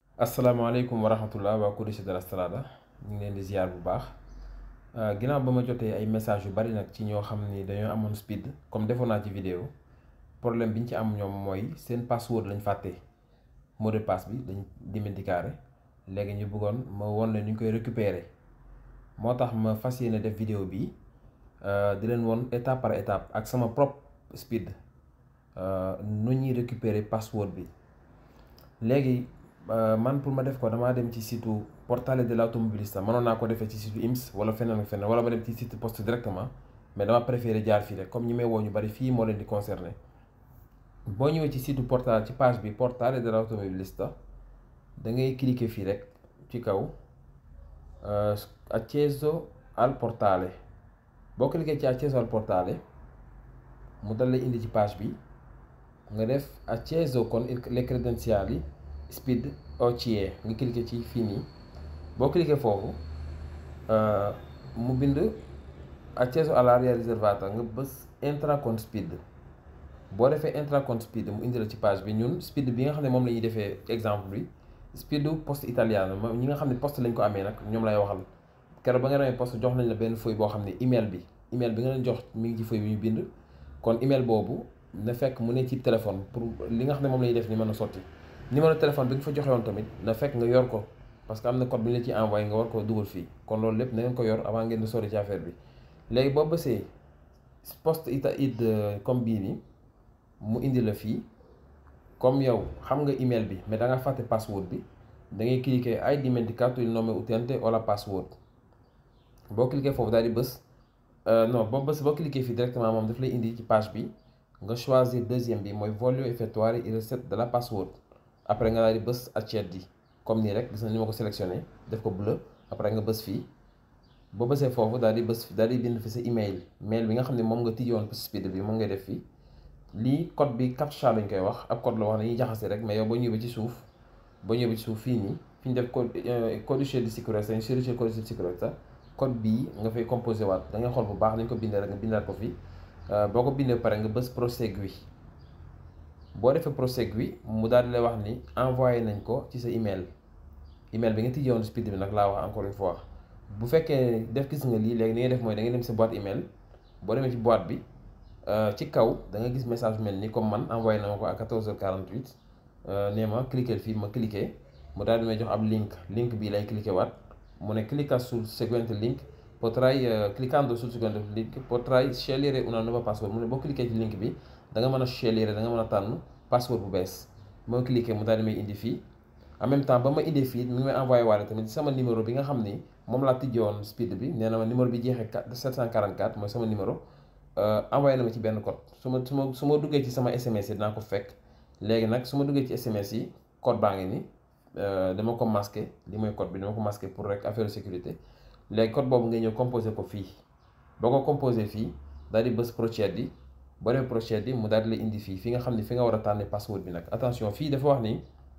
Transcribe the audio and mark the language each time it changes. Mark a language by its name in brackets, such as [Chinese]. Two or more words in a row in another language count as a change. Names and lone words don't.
[Arabic] asalaamaaleykum wa rahmatullah [Wolof] waa Codice de la Strada ñu ngi leen di ziar bu baax ginnaaw ba ma jotee ay message yu bari nag ci ñoo xam ni dañoo amoon speed comme defoon naa ci vidéo problème bi ñu ci am ñoom mooy seen password lañ fàtte [French] mot de passe [Wolof] bi dañ dimentiqué léegi ñu bëggoon ma won leen ñu koy récupérer moo tax ma fas yéene def vidéo bi di leen won [French] étape par étape [Wolof] ak sama propre speed nu ñuy récupérer password bi léegi. man pour ma def ko damaa dem ci site Portale de l'Automobilista mënoon naa ko defee ci site IMS wala feneen ak feneen wala ma dem ci site poste directement mais dama préféré jaar fii rek comme ñi may woo ñu bari fii moo leen di concerné boo ñëwee ci site Portale ci page bi Portale de l'Automobilista da ngay cliquer fii rek ci kaw [Italian] accesso al portale [Wolof] boo cliquer ci [Italian] accesso al portale [Wolof] mu dal lay indi ci page bi nga def [Italian] accesso con le credenziali [Wolof] speed OCE nga cliquer ci fii nii boo cliquer foofu mu bind [Italian] accesso all'area riservata [Wolof] nga bës [Italian] entra con [Wolof] speed boo defee [Italian] entra con [Wolof] speed mu indi la ci page bi ñun speed bi nga xam ne moom la ñuy defee exemple bi speed poste italiano ñi nga xam ne poste lañ ko amee nag ñoom lay waxal keroog ba nga demee poste jox nañ la benn feuille boo xam ne email bi nga leen jox mi ngi ci feuille bi ñu bind kon email boobu na fekk mu ne ci téléphone pour li nga xam ne moom la ñuy def ni mën a sotti numéro téléphone bi nga fa joxe woon tamit na fekk nga yor ko parce que am na code bi ñu la ciy envoyé nga war ko dugal fii kon loolu lépp na ngeen ko yor avant ngeen di sori ci affaire bi léegi boo bësee poste id comme bii nii mu indi la fii comme yow xam nga email bi mais da nga fàtte password bi da ngay cliquer [Italian] hai dimenticato il nome utente o la password [Wolof] boo cliquer foofu daal di bës boo cliquer fii directement moom daf lay indi ci page bi nga choisir deuxième bi mooy [Italian] voglio effettuare il reset de la password [Wolof] après nga daal di bës accetti comme nii rek gis na ni ma ko sélectionné def ko bleu après nga bës fii boo bësee foofu daal di bind fi sa email bi nga xam ne moom nga tijjoon speed bi moom ngay def fii lii code bi captcha lañ koy wax ab code la wax dañuy jaxase rek mais yow boo ñëwee ci suuf fii nii fi ñu def [Italian] codice di sicurezza inserisci il codice di sicurezza [Wolof] code bii nga fay composé waat da ngay xool bu baax dañ ko bindee rek nga bindaat ko fii boo ko bindee pare nga bës prosegui boo defee prosegui mu daal di lay wax ni envoyé nañ ko ci sa email bi nga tijjewoon speed bi nag laa wax [French] encore une fois [Wolof] bu fekkee gis nga lii léegi ni ngay def mooy da ngay dem sa boîte email boo demee ci boîte bi ci kaw da nga gis message mel ni comme man envoyé na ma ko à 14h48 nee ma cliquer fii ma cliquer mu daal di may jox ab link bii lay cliquer waat mu ne [Italian] clicca sul seguente link cliccando sul seguente link potrai scegliere una nuova password [Wolof] mu ne boo cliquer ci link bi da nga mën [Italian] a scegliere [Wolof] da nga mën a tànn password bu bees moo cliquer mu daal di may indi fii [French] en même temps [Wolof] ba ma indee fii mi ngi may envoyé waale tamit sama numéro bi nga xam ni moom laa tijjoon speed bi nee na ma numéro bi jeexee 744 mooy sama numéro envoyé na ma ci benn code su ma duggee ci sama SMS yi dinaa ko fekk léegi nag su ma duggee ci SMS yi code baa ngi ni dama ko masqué li mooy code bi dama ko masqué pour rek [French] affaire sécurité [Wolof] léegi code boobu ngay ñëw composé ko fii boo ko composé fii daal di bës procédure yi boo dee procédure yi mu daal di la indi fii nga xam ne fi nga war a tànne password bi nag attention fii dafa wax ni